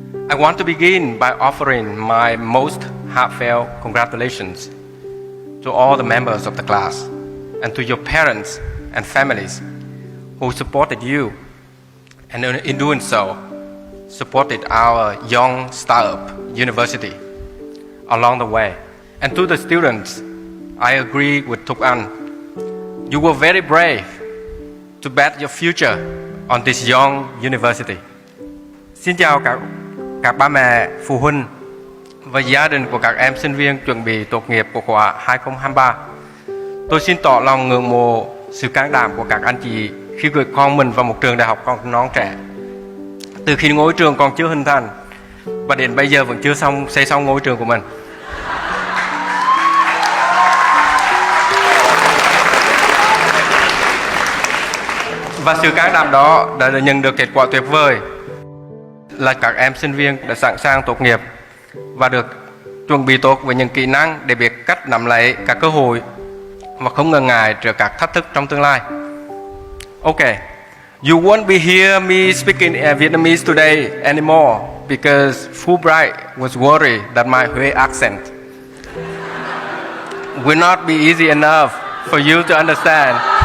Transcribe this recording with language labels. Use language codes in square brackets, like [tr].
[en] I want to begin by offering my most heartfelt congratulations to all the members of the class and to your parents and families who supported you, and in doing so, supported our young startup university along the way. And to the students, I agree with Thục Anh. You were very brave to bet your future on this young university. [vi] Xin chào các ba mẹ, phụ huynh và gia đình của các em sinh viên chuẩn bị tốt nghiệp của khóa 2023. Tôi xin tỏ lòng ngưỡng mộ sự can đảm của các anh chị khi gửi con mình vào một trường đại học còn non trẻ. Từ khi ngôi trường còn chưa hình thành và đến bây giờ vẫn chưa xây xong ngôi trường của mình. Và sự can đảm đó đã nhận được kết quả tuyệt vời là các em sinh viên đã sẵn sàng tốt nghiệp và được chuẩn bị tốt với những kỹ năng để biết cách nắm lấy các cơ hội và không ngần ngại trước các thách thức trong tương lai. [en] Okay, you won't be hear me speaking Vietnamese today anymore because Fulbright was worried that my Huế accent will not be easy enough for you to understand.